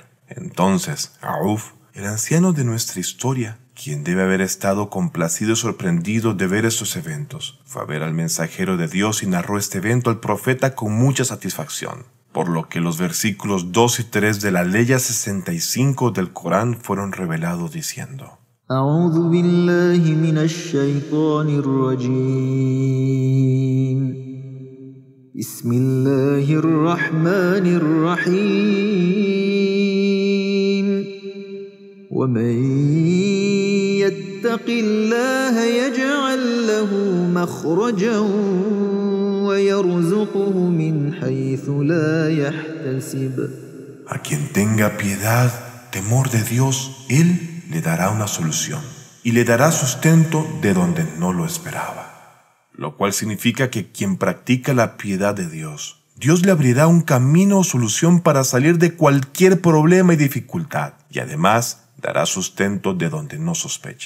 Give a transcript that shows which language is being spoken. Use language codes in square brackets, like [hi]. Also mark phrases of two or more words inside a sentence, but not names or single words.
[es] Entonces, Auf, el anciano de nuestra historia, quien debe haber estado complacido y sorprendido de ver estos eventos, fue a ver al mensajero de Dios y narró este evento al profeta con mucha satisfacción, por lo que los versículos 2 y 3 de la Ley 65 del Corán fueron revelados diciendo: [ar] أعوذ بالله من الشيطان الرجيم بسم الله الرحمن الرحيم ومن يتق الله يجعل له مخرجا ويرزقه من حيث لا يحتسب. [es] A quien tenga piedad, temor de Dios, Él le dará una solución y le dará sustento de donde no lo esperaba. Lo cual significa que quien practica la piedad de Dios, Dios le abrirá un camino o solución para salir de cualquier problema y dificultad, y además dará sustento de donde no sospecha.